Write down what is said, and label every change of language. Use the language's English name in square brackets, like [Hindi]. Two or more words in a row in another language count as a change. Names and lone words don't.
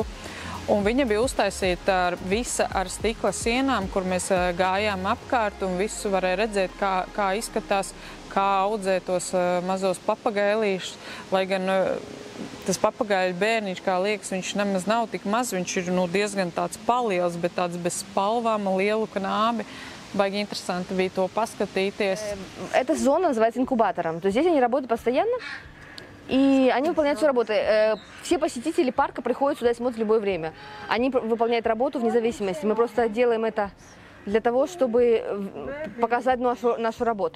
[Latvian] Un viņa bija uztaisīta ar stikla sienām, kur mēs gājām apkārt un visu varēja redzēt, kā izskatās, kā audzē tos mazos papagailīšus. Lai gan tas papagaļu bērniņš, kā liekas, viņš nemaz nav tik maz, viņš ir diezgan tāds paliels, bet tāds bez spalvām, lielu knābi. Baigi интересно bija to paskatīties. [Russian] Эта зона называется инкубатором. То есть здесь они работают постоянно, и они выполняют всю работу. Все посетители парка приходят сюда и смотрят в любое время. Они выполняют работу вне зависимости. Мы просто делаем это для того, чтобы показать нашу работу.